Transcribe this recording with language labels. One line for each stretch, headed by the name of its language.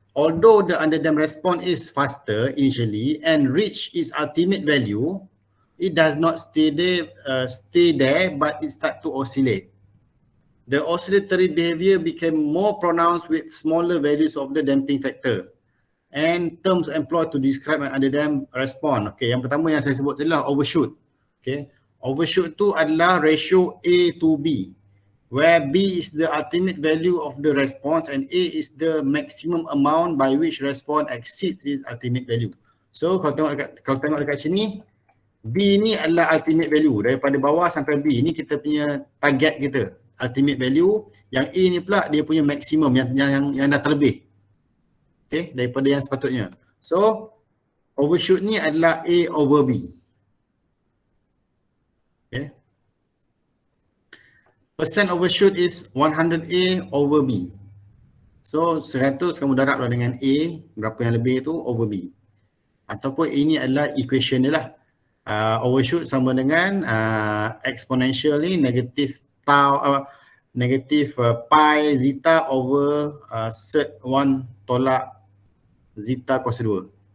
English: Although the underdamped response is faster initially and reach its ultimate value, it does not stay there, but it starts to oscillate. The oscillatory behavior became more pronounced with smaller values of the damping factor. And terms employed to describe an underdamped response.
Malay: Okay, yang pertama yang saya sebut adalah overshoot.
English: Okay, overshoot
Malay: tu adalah
English: ratio A to B, where B is the ultimate value of the response and A is the maximum amount by which response exceeds its ultimate value.
Malay: So kalau tengok dekat sini, B ni adalah ultimate value daripada bawah sampai B. Ni kita punya target kita, ultimate value. Yang A ni pula dia punya maximum yang dah terlebih. Okay, daripada yang sepatutnya. So overshoot ni adalah A over B. Okay.
English: Percent overshoot is 100A over B.
Malay: So 100 kamu darablah dengan A, berapa yang lebih tu over B. Ataupun ini adalah equation dia lah. Overshoot sama dengan exponential ni negative tau, negative pi zeta over sert 1 tolak zeta kuasa 2.